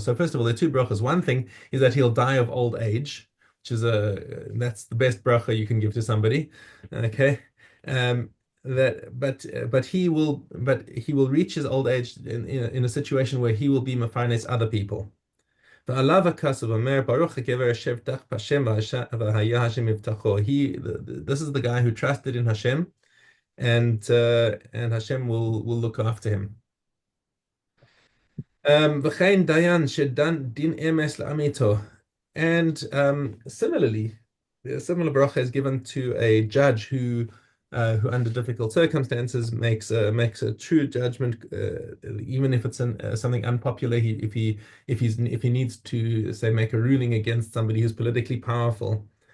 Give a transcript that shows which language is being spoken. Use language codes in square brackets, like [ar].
[en] So first of all, there are two brachas. One thing is that he'll die of old age, which is that's the best bracha you can give to somebody. Okay. But he will reach his old age in a situation where he will be mefarnes other people. [he] ועליו הכסף אומר, ברוך הגבר אשר בטח בהשם והיה השם מבטחו. [en] This is the guy who trusted in Hashem, and Hashem will look after him. [he] וכן דיין שדן דין אמס לעמיתו. [en] And similarly, a similar bracha is given to a judge who under difficult circumstances makes a true judgment, even if it's something unpopular. If he needs to say make a ruling against somebody who's politically powerful.